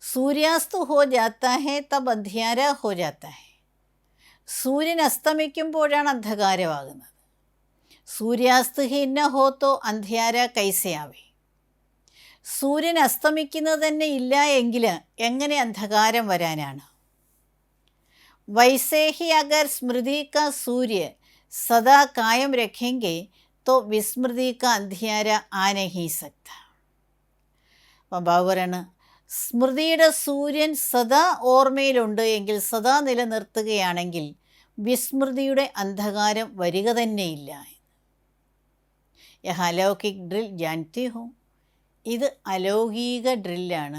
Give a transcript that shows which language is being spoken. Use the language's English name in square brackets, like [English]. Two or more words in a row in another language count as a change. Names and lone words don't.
[Hindi] सूर्यास्त हो जाता है तब अंधियारा हो जाता है. [Malayalam] സൂര്യൻ അസ്തമിക്കുമ്പോഴാണ് അന്ധകാരമാകുന്നത്. [Hindi] सूर्यास्त ही न हो तो अंधियारा कैसे आवे. [Malayalam] സൂര്യൻ അസ്തമിക്കുന്നത് തന്നെ ഇല്ല എങ്കിൽ എങ്ങനെ അന്ധകാരം വരാനാണ്? [Hindi] वैसे ही अगर स्मृति का सूर्य सदा कायम रखेंगे तो विस्मृति का अंधियारा आ नहीं सकता. [Malayalam] അപ്പം ബാബു പറയാണ്, സ്മൃതിയുടെ സൂര്യൻ സദാ ഓർമ്മയിലുണ്ട് എങ്കിൽ, സദാ നിലനിർത്തുകയാണെങ്കിൽ വിസ്മൃതിയുടെ അന്ധകാരം വരിക തന്നെയില്ല. [Hindi] यह अलौकिक ड्रिल जानती हो. [Malayalam] ഇത് അലൗകിക ഡ്രില്ലാണ്.